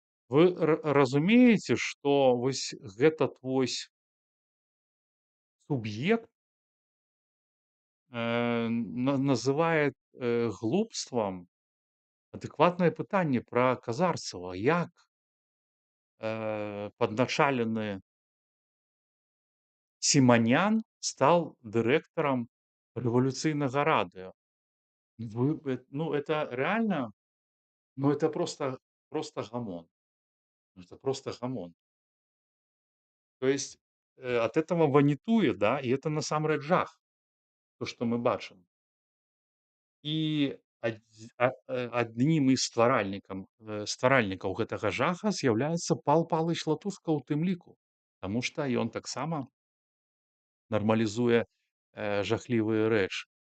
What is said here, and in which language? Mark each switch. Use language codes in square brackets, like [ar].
[be] Вы разумееце, што вось гэтат вось суб'ект называет глупствам адэкватнае пытанне пра Казарцева. Як падначалены Сіманян стал дырэктарам рэвалюцыйнага радыё? [ru] Ну, это реально, ну, это просто гамон. Это просто гамон. То есть от этого [be] ванітуе, да, і это насамрэч жах, то, што мы бачым. І адным з стваральнікаў гэтага жаха з'яўляецца Пал Палыч Латушка ў тым ліку, таму што ён таксама нармалізуе жахлівыя рэчы.